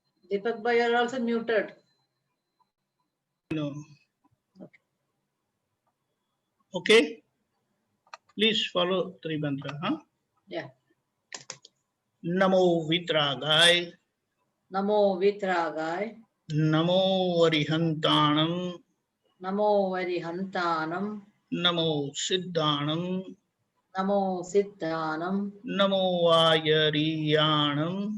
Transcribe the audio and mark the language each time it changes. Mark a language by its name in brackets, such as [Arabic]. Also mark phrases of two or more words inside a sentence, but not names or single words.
[English] Deepak bhai, you are also muted. No. Okay. Please follow three mantra. Huh? Yeah. [Prakrit languages] Namo Vitragay. Namo Vitragay. Namo Arihantanam. Namo Varihantanam. Namo Siddhanam. Namo Siddhanam. Namo Ayariyanam.